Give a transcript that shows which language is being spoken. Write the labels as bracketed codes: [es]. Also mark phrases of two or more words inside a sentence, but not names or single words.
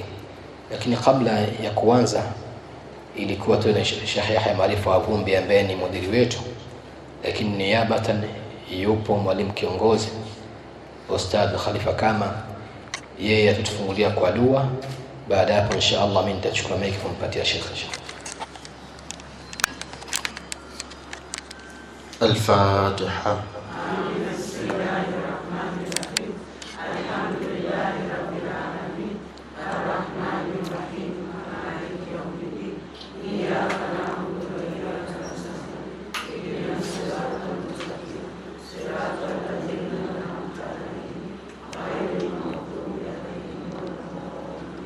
[sw] Lakini kabla ya kuanza, ilikuwa tu na Sheikh Yahya Maarifa wa Vumbi ambaye ni mudiri wetu, lakini niabatan yupo mwalimu kiongozi Ustadh Khalifa Kama, yeye atatufungulia kwa dua. Baada hapo inshallah mimi nitachukua mic kumpatia Sheikh. [ar] الفاتحة. بسم الله الرحمن الرحيم. الحمد لله رب العالمين، الرحمن الرحيم، مالك يوم الدين، إياك نعبد وإياك نستعين، اهدنا الصراط المستقيم، صراط الذين أنعمت عليهم غير المغضوب عليهم ولا الضالين.